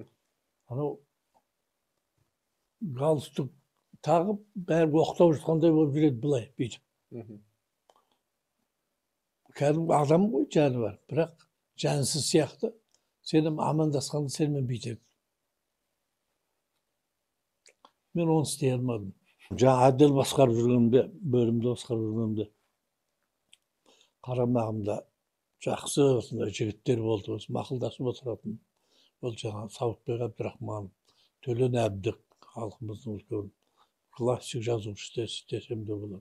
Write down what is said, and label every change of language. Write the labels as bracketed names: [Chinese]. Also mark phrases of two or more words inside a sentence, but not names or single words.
[Kazakh] Анау галстук тағып, бәрі оқытау жатқандай болып жүреді былай, бүйтіп. Кәдімгі адам ғой, жаны бар, бірақ жансыз сияқты. Сенім амандасқанда сенімен бүйтеді. Men onu istey almadım. Жаңа Adel басқарып жүргенде, бөлімді басқарып жүргенде қарамағымда жақсы осындай жігіттер болды, осы мақұлдасып отыратын. Ол жаңа Сауытбек Абдрахман, Төлен Әбдік, халқымыздың үлкен классик жазушы десем де болады.